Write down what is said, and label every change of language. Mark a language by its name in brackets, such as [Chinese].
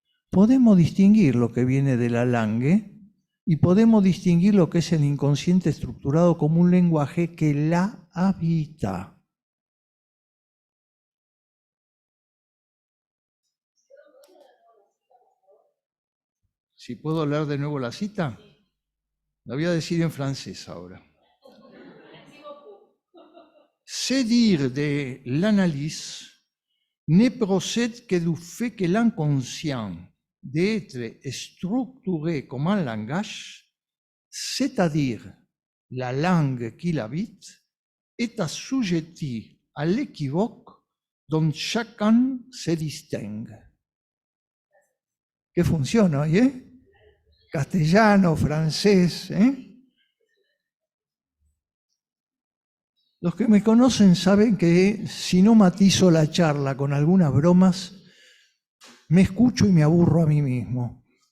[Spanish] Podemos distinguir lo que viene de la langue y podemos distinguir lo que es el inconsciente estructurado como un lenguaje que la habita. Si puedo leer de nuevo la cita, la voy a decir en francés ahora. [French] C'est dire de l'analyse ne procède que du fait que l'inconscient d'être structuré comme un langage, c'est-à-dire la langue qu'il habite, est assujetti à l'équivoque dont chacun se distingue. [Spanish] Que funciona, ¿oye? Castellano, francés, Los que me conocen saben que si no matizo la charla con algunas bromas, me escucho y me aburro a mí mismo.